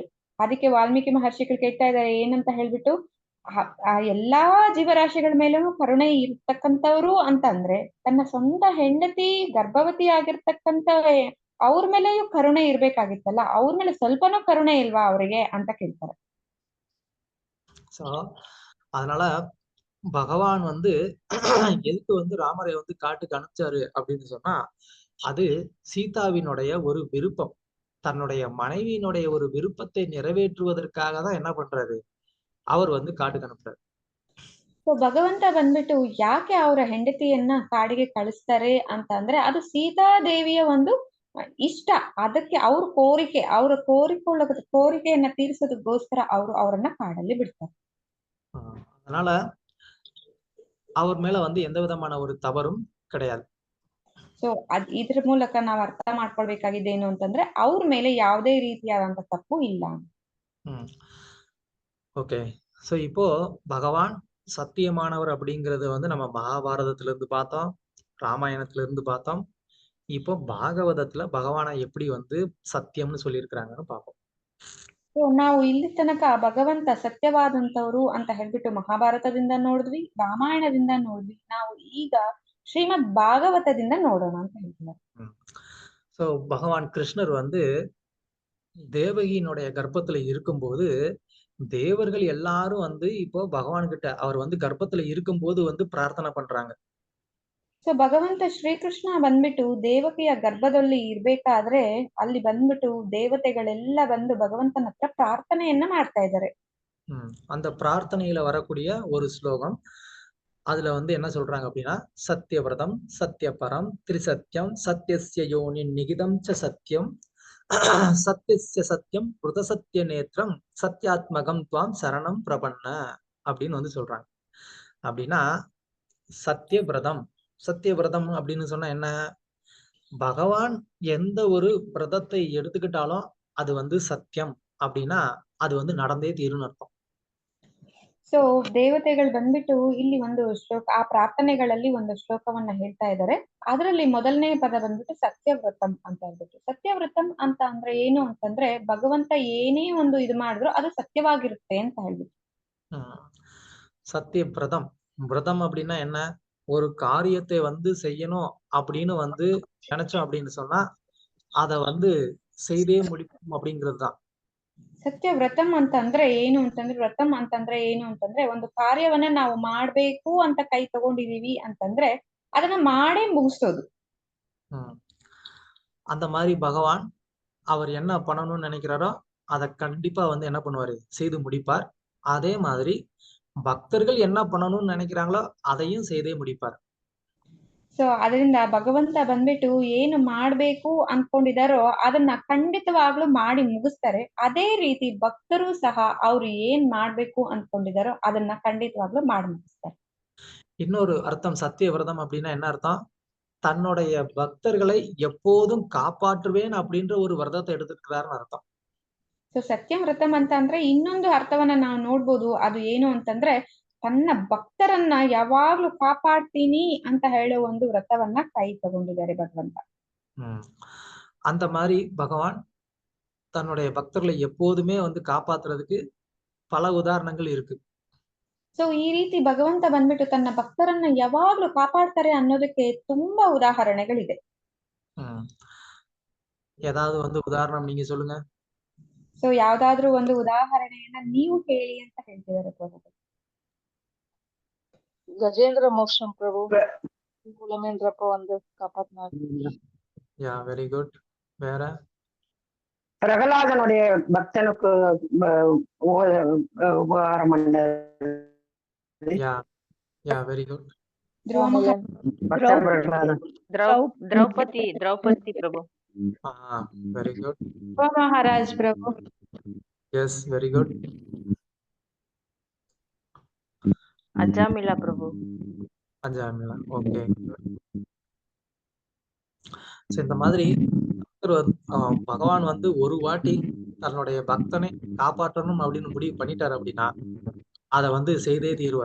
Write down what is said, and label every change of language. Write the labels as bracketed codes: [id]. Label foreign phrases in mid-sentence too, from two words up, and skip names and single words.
[kn] ಅದಕ್ಕೆ ವಾಲ್ಮೀಕಿ ಮಹರ್ಷಿಗಳು ಕೇಳ್ತಾ ಇದ್ದಾರೆ ಏನಂತ ಹೇಳ್ಬಿಟ್ಟು, ಎಲ್ಲಾ ಜೀವರಾಶಿಗಳ ಮೇಲೂ ಕರುಣೆ ಇರ್ತಕ್ಕಂಥವ್ರು ಅಂತಂದ್ರೆ ತನ್ನ ಸ್ವಂತ ಹೆಂಡತಿ ಗರ್ಭವತಿ ಆಗಿರ್ತಕ್ಕಂಥ ಅವ್ರ ಮೇಲೆಯೂ ಕರುಣೆ ಇರ್ಬೇಕಾಗಿತ್ತಲ್ಲ, ಅವ್ರ ಮೇಲೆ ಸ್ವಲ್ಪನೂ ಕರುಣೆ ಇಲ್ವಾ ಅವರಿಗೆ ಅಂತ ಕೇಳ್ತಾರೆ. [ta] சோ அதனால பகவான் வந்து எதுக்கு வந்து ராமரை வந்து காட்டுக்கு அனுப்பிச்சாரு அப்படின்னு சொன்னா, அது சீதாவினுடைய ஒரு விருப்பம். தன்னுடைய மனைவியினுடைய ஒரு விருப்பத்தை நிறைவேற்றுவதற்காக தான் என்ன பண்றாரு, அவர் வந்து [kn] ಕಾಡಿಗೆ ಅನುಪ್ತಾರೆ. ಸೊ ಭಗವಂತ ಬಂದ್ಬಿಟ್ಟು ಯಾಕೆ ಅವರ ಹೆಂಡತಿಯನ್ನ ಕಾಡಿಗೆ ಕಳಿಸ್ತಾರೆ ಅಂತ ಅಂದ್ರೆ, ಅದು ಸೀತಾದೇವಿಯ ಒಂದು ಇಷ್ಟ. ಅದಕ್ಕೆ ಅವ್ರ ಕೋರಿಕೆಯನ್ನ ತೀರಿಸೋದಕ್ಕೋಸ್ಕರ ಅವರನ್ನ ಕಾಡಲ್ಲಿ ಬಿಡ್ತಾರೆ. [ta] அதனால அவர் மேல வந்து எந்த விதமான ஒரு தவறும் கிடையாது. [kn] ಸೊ ಇದ್ರ ಮೂಲಕ ನಾವು ಅರ್ಥ ಮಾಡ್ಕೊಳ್ಬೇಕಾಗಿದ್ದೇನು ಅಂತಂದ್ರೆ, ಅವ್ರ ಮೇಲೆ ಯಾವುದೇ ರೀತಿಯಾದಂತ ತಪ್ಪು ಇಲ್ಲ. [ta] ஓகே. சோ இப்போ பகவான் சத்தியமானவர் அப்படிங்கறது வந்து நம்ம மகாபாரதத்துல இருந்து பார்த்தோம், ராமாயணத்துல இருந்து பார்த்தோம். இப்போ பாகவதத்துல பகவானை எப்படி வந்து சத்தியம்னு சொல்லியிருக்கிறாங்கன்னு பார்ப்போம். [kn] ಸೊ ನಾವು ಇಲ್ಲಿ ತನಕ ಭಗವಂತ ಸತ್ಯವಾದಂತವ್ರು ಅಂತ ಹೇಳ್ಬಿಟ್ಟು ಮಹಾಭಾರತದಿಂದ ನೋಡಿದ್ವಿ, ರಾಮಾಯಣದಿಂದ ನೋಡಿದ್ವಿ. ನಾವು ಈಗ ಶ್ರೀಮದ್ ಭಾಗವತದಿಂದ ನೋಡೋಣ ಅಂತ ಹೇಳ್ತಿದ್ದಾರೆ. [ta] சோ பகவான் கிருஷ்ணர் வந்து தேவகியினுடைய கர்ப்பத்துல இருக்கும்போது தேவர்கள் எல்லாரும் வந்து இப்போ பகவான் கிட்ட அவர் வந்து கர்ப்பத்துல இருக்கும்போது வந்து பிரார்த்தனை பண்றாங்க. [kn] ಸೊ ಭಗವಂತ ಶ್ರೀಕೃಷ್ಣ ಬಂದ್ಬಿಟ್ಟು ದೇವಕಿಯ ಗರ್ಭದಲ್ಲಿ ಇರ್ಬೇಕಾದ್ರೆ ಅಲ್ಲಿ ಬಂದ್ಬಿಟ್ಟು ದೇವತೆಗಳೆಲ್ಲ ಬಂದು ಭಗವಂತನ ಹತ್ರ ಪ್ರಾರ್ಥನೆಯನ್ನ ಮಾಡ್ತಾ ಇದ್ದಾರೆ. [ta] அந்த பிரார்த்தனையில வரக்கூடிய ஒரு ஸ்லோகம், அதுல வந்து என்ன சொல்றாங்க அப்படின்னா, [sa] सत्यव्रतं सत्यपरं त्रिसत्यं सत्यस्य योनिं निहितं च सत्ये सत्यस्य सत्यम् ऋतसत्य नेत्रं सत्यात्मकं त्वां शरणं प्रपन्नाः [ta] அப்படின்னு வந்து சொல்றாங்க. அப்படின்னா சத்யவிரதம் சத்யவிரதம் அப்படின்னு சொன்னா என்ன, பகவான் எந்த ஒரு விரதத்தை எடுத்துக்கிட்டாலும் அது வந்து சத்தியம் அப்படின்னா அது வந்து நடந்தே தீரும்னு அர்த்தம். [kn] ಸೊ ದೇವತೆಗಳು ಬಂದ್ಬಿಟ್ಟು ಇಲ್ಲಿ ಒಂದು ಶ್ಲೋಕ, ಆ ಪ್ರಾರ್ಥನೆಗಳಲ್ಲಿ ಒಂದು ಶ್ಲೋಕವನ್ನ ಹೇಳ್ತಾ ಇದ್ದಾರೆ. ಅದರಲ್ಲಿ ಮೊದಲನೇ ಪದ ಬಂದ್ಬಿಟ್ಟು ಸತ್ಯವ್ರತಂ ಅಂತ ಹೇಳ್ಬಿಟ್ಟು. ಸತ್ಯವ್ರತಂ ಅಂತ ಅಂದ್ರೆ ಏನು ಅಂತಂದ್ರೆ, ಭಗವಂತ ಏನೇ ಒಂದು ಇದು ಮಾಡಿದ್ರು ಅದು ಸತ್ಯವಾಗಿರುತ್ತೆ ಅಂತ ಹೇಳ್ಬಿಟ್ಟು. [ta] சத்தியவிரதம் விரதம் அப்படின்னா என்ன, ஒரு காரியத்தை வந்து செய்யணும் அப்படின்னு வந்து நினைச்சோம் அப்படின்னு சொன்னா அத வந்து செய்தே முடிப்போம் அப்படிங்கிறது தான். [kn] ಸತ್ಯವ್ರತಂ ಅಂತಂದ್ರೆ ಏನು ಅಂತಂದ್ರೆ, ವ್ರತಂ ಅಂತಂದ್ರೆ ಏನು ಅಂತಂದ್ರೆ, ಒಂದು ಕಾರ್ಯವನ್ನ ನಾವು ಮಾಡ್ಬೇಕು ಅಂತ ಕೈ ತಗೊಂಡಿದೀವಿ ಅಂತಂದ್ರೆ ಅದನ್ನ ಮಾಡೇ ಮುಗಿಸೋದು. [ta] அந்த மாதிரி பகவான் அவர் என்ன பண்ணணும்னு நினைக்கிறாரோ அதை கண்டிப்பா வந்து என்ன பண்ணுவாரு, செய்து முடிப்பார். அதே மாதிரி பக்தர்கள் என்ன பண்ணணும்னு நினைக்கிறாங்களோ அதையும் செய்தே முடிப்பார். [kn] ಸೊ ಅದರಿಂದ ಭಗವಂತ ಬಂದ್ಬಿಟ್ಟು ಏನು ಮಾಡ್ಬೇಕು ಅನ್ಕೊಂಡಿದಾರೋ ಅದನ್ನ ಖಂಡಿತವಾಗ್ಲೂ ಮಾಡಿ ಮುಗಿಸ್ತಾರೆ. ಅದೇ ರೀತಿ ಭಕ್ತರು ಸಹ ಅವ್ರು ಏನ್ ಮಾಡ್ಬೇಕು ಅನ್ಕೊಂಡಿದಾರೋ ಅದನ್ನ ಖಂಡಿತವಾಗ್ಲೂ ಮಾಡಿ ಮುಗಿಸ್ತಾರೆ. [ta] இன்னொரு அர்த்தம் சத்தியவிரதம் அப்படின்னா என்ன அர்த்தம், தன்னுடைய பக்தர்களை எப்போதும் காப்பாற்றுவேன் அப்படின்ற ஒரு விரதத்தை எடுத்துக்கிறாருன்னு அர்த்தம். [kn] ಸೊ ಸತ್ಯವ್ರತಂ ಅಂತ ಅಂದ್ರೆ ಇನ್ನೊಂದು ಅರ್ಥವನ್ನ ನಾವು ನೋಡ್ಬೋದು. ಅದು ಏನು ಅಂತಂದ್ರೆ, ತನ್ನ ಭಕ್ತರನ್ನ ಯಾವಾಗ್ಲೂ ಕಾಪಾಡ್ತೀನಿ ಅಂತ ಹೇಳೋ ಒಂದು ವ್ರತವನ್ನ ಕೈ ತಗೊಂಡಿದ್ದಾರೆ ಭಗವಂತ. [ta] அந்த மாதிரி பகவான் தன்னுடைய பக்தர்களை எப்போதுமே வந்து காப்பாத்துறதுக்கு பல உதாரணங்கள் இருக்கு. [kn] ಸೊ ಈ ರೀತಿ ಭಗವಂತ ಬಂದ್ಬಿಟ್ಟು ತನ್ನ ಭಕ್ತರನ್ನ ಯಾವಾಗ್ಲೂ ಕಾಪಾಡ್ತಾರೆ ಅನ್ನೋದಕ್ಕೆ ತುಂಬಾ ಉದಾಹರಣೆಗಳಿದೆ. [ta] ஏதாவது வந்து உதாரணம் நீங்க சொல்லுங்க. [kn] ಸೊ ಯಾವ್ದಾದ್ರು ಒಂದು ಉದಾಹರಣೆಯನ್ನ ನೀವು ಹೇಳಿ ಅಂತ ಹೇಳ್ತಿದ್ದಾರೆ ಪ್ರಭು. [ta] ಗಜೇಂದ್ರ ಮೋಕ್ಷಂ ಪ್ರಭು குலமேன்றப்ப வந்து காப்பாத்தினாரு. [en] ya very good. [ta] வேற பிரகலாதனுடைய பக்தனுக்கு உபகாரம் பண்ணது. [en] ya ya very good. [ta] द्रौपदी प्रभु. [en] very good. [ta] ಮಹಾರಾಜ್ ಪ್ರಭು. [en] yes very good. [ta] அஜாமிலா பிரபு. அஜாமிலா ஓகே. இந்த மாதிரி பகவான் வந்து ஒரு வாட்டி தன்னுடைய பக்தனை காப்பாற்றணும் அப்படின்னு முடிவு பண்ணிட்டாரு அப்படின்னா அத வந்து செய்தே தீருவார்.